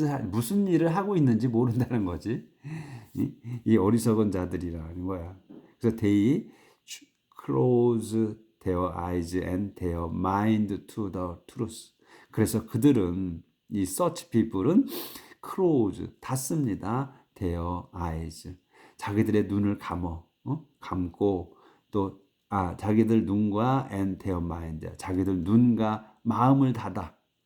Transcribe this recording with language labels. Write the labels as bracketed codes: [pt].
[ko] 무슨 일을 하고 있는지 모른다는 거지. 이 어리석은 자들이라는 거야. 그래서 [en] they close their eyes and their mind to the truth. [ko] 그래서 그들은 이 [en] such people [ko] 은 close 닫습니다. [en] their eyes. [ko] 자기들의 눈을 감고 또 자기들 눈과 [en] and their mind. [ko] 자기들 눈과 마음을 닫아.